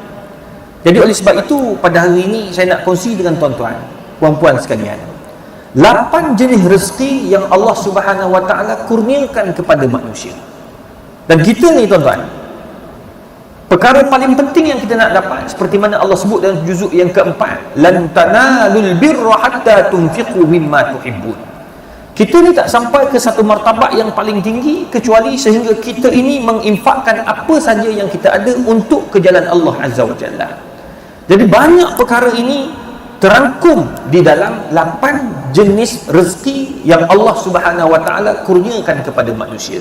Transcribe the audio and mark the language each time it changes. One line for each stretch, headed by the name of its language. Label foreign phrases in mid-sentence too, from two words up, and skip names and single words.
Malay: Jadi oleh sebab itu pada hari ini saya nak kongsi dengan tuan-tuan, puan-puan sekalian, 8 jenis rezeki yang Allah
Arabic: سبحانه وتعالى
Malay: kurniakan kepada manusia. Dan kita ni tuan-tuan, perkara paling penting yang kita nak dapat, seperti mana Allah sebut dalam juzuk yang keempat,
Arabic: لن تنالوا البر حتى تنفقوا مما تحبون.
Malay: Kita ni tak sampai ke satu martabat yang paling tinggi kecuali sehingga kita ini menginfakkan apa saja yang kita ada untuk ke jalan Allah
Arabic: عز وجل.
Malay: Jadi banyak perkara ini terangkum di dalam 8 jenis rezeki yang Allah
Arabic: سبحانه وتعالى
Malay: kurniakan kepada manusia.